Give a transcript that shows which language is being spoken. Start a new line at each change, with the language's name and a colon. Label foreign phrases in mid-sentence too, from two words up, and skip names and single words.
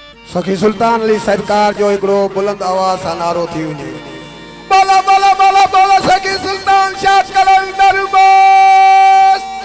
Sindhi: सखी सुल्तान अली सरकार जो हिकिड़ो बुलंद आवाज़ सां नारो थी वञे, बोला बोला बोला बोला सखी सुल्तान शाह कलंदर बस।